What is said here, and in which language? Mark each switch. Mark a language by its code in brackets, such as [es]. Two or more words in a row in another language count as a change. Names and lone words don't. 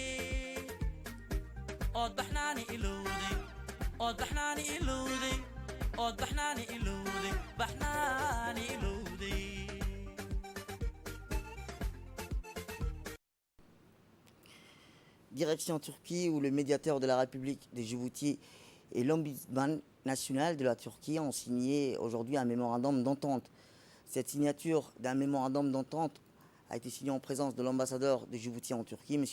[so] ood baxnaani ilowday ood baxnaani ilowday ood baxnaani ilowday baxnaani ilowday. [fr] Direction Turquie, où le médiateur de la République de Djibouti et l'ombudsman national de la Turquie ont signé aujourd'hui un mémorandum d'entente. Cette signature d'un mémorandum d'entente a été signée en présence de l'ambassadeur de Djibouti en Turquie, M.